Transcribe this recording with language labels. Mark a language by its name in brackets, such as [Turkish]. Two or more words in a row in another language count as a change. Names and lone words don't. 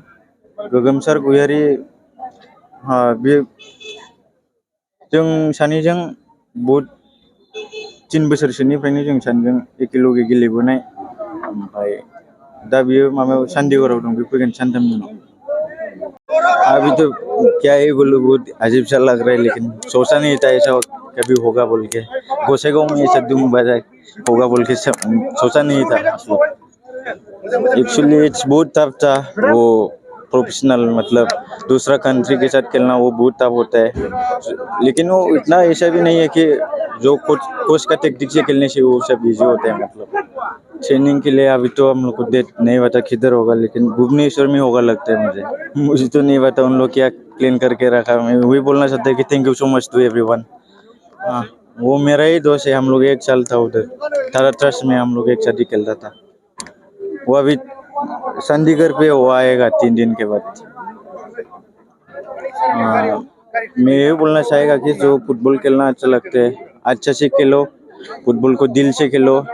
[Bodo] गोगोमसार गयारि, बे जों सानैजों बहुद 3 बोसोरसोनिफ्रायनो जों सानैजों एखेलगे गेलेबोनाय। ओमफ्राय दा बियो माबायाव चंडीगढ़आव दं, बे फैगोन सानथामनि उनाव। [Hindi] अभी तो क्या ही बोलूं, बहुत अजीब सा लग रहा है, लेकिन सोचा नहीं था ऐसा कभी होगा बोल के। गोसाइगांव में ऐसा धूम बजा होगा बोल के सोचा नहीं था। [English] actually it's [Hindi] बहुत टफ था। वो प्रोफेशनल मतलब दूसरा कंट्री के साथ खेलना वो बहुत टफ होता है, लेकिन वो इतना ऐसा भी नहीं है कि जो कोच का टेक्टिक से खेलने से वो सब इजी होता है। मतलब ट्रेनिंग के लिए अभी तो हम लोग को डेट नहीं पता किधर होगा, लेकिन भुवनेश्वर में होगा लगता है मुझे तो नहीं पता उन लोग क्या प्लान करके रखा। मैं वही बोलना चाहता है कि [English] thank you so much to everyone. [Hindi] हाँ, वो मेरा ही दोस्त है, हम लोग एक साल था उधर तारा ट्रस्ट में, हम लोग एक साथ ही खेलता था। वो अभी चंडीगढ़ पे वो आएगा 3 दिन के बाद। मैं ये बोलना चाहेगा कि जो फुटबॉल खेलना अच्छा लगता है, अच्छा से खेलो, फुटबॉल को दिल से खेलो।